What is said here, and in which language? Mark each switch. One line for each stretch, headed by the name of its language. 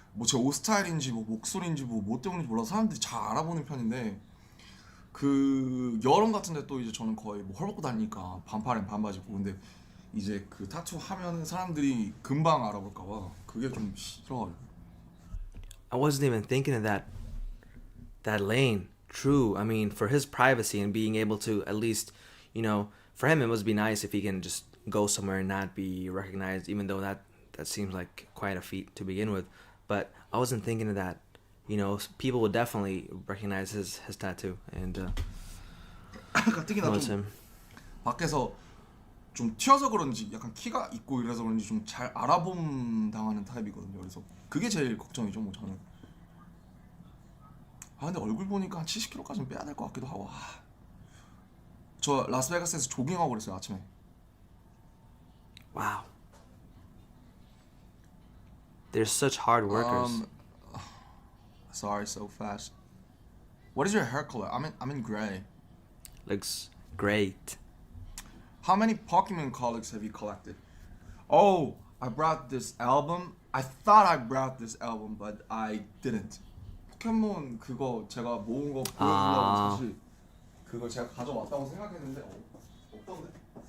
Korean: 뭐 제 옷 스타일인지 뭐 목소리인지 뭐 때문인지 몰라서 사람들이 잘 알아보는 편인데, 그 여름 같은데 또 이제 저는 거의 뭐 헐벗고 다니니까 반팔엔 반바지고. 근데 이제 그 타투 하면은 사람들이 금방 알아볼까봐 그게 좀 싫어가지고.
English: I wasn't even thinking of that lane. True. I mean, for his privacy and being able to at least, for him it must be nice if he can just go somewhere and not be recognized, even though that seems like quite a feat to begin with. But I wasn't thinking of that. People would definitely recognize his tattoo and
Korean: 가뜩이나
English: know it's
Korean: 좀
English: him.
Korean: 밖에서 좀 튀어서 그런지 약간 키가 있고 이래서 그런지 좀 잘 알아봄 당하는 타입이거든요. 그래서 그게 제일 걱정이죠, 뭐 저는. 근데 얼굴 보니까 한 70kg까지는 빼야 될 것 같기도 하고. 저 라스베가스에서 조깅하고 그랬어요, 아침에.
English: Wow. They're such hard workers. Sorry, so fast. What is your hair color? I'm in gray. Looks great. How many Pokemon colors have you collected? Oh, I brought this album. I thought I brought this album, but I didn't.
Korean: 포켓몬 그거 제가 모은 거 보여주려고 사실 그걸 제가 가져왔다고 생각했는데 없던데.